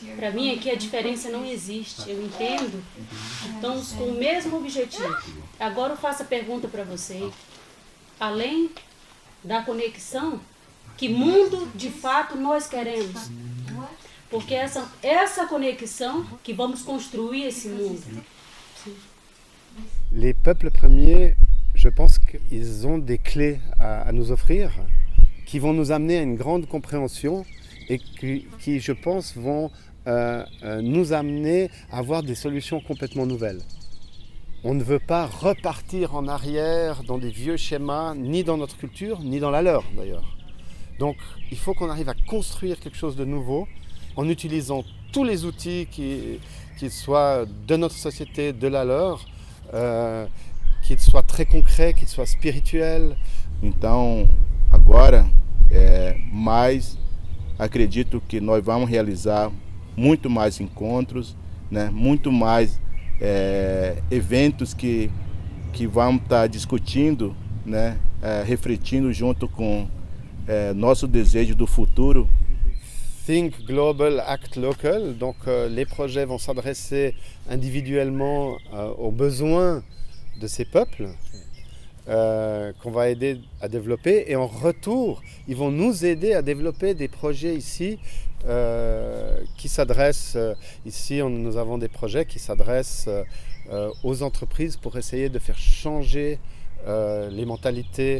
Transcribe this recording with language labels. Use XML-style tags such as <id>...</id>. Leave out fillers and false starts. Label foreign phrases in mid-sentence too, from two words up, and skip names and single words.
<pt>Para mim aqui a diferença não existe, eu entendo que estamos com o mesmo objetivo. Agora eu faço a pergunta para vocês, além da conexão, que mundo de fato nós queremos? Porque essa conexão que vamos construir esse mundo.</pt> <fr>Les peuples premiers, je pense qu'ils ont des clés à nous offrir, qui vont nous amener à une grande compréhension et qui je pense, vont nous amener à avoir des solutions complètement nouvelles. On ne veut pas repartir en arrière dans des vieux schémas, ni dans notre culture, ni dans la leur d'ailleurs. Donc il faut qu'on arrive à construire quelque chose de nouveau en utilisant tous les outils qui soient de notre société, de la leur, qu'ils soient très concrets, qu'ils soient spirituels.</fr> <pt>Então, agora, mais acredito que nós vamos realizar muito mais encontros, né? Muito mais eventos que vamos estar discutindo, né? Refletindo junto com nosso desejo do futuro.</pt> <en>Think Global, Act Local,</en> <fr>donc les projets vont s'adresser individuellement aux besoins de ces peuples qu'on va aider à développer, et en retour, ils vont nous aider à développer des projets ici qui s'adressent, ici nous avons des projets qui s'adressent aux entreprises pour essayer de faire changer les mentalités.</fr>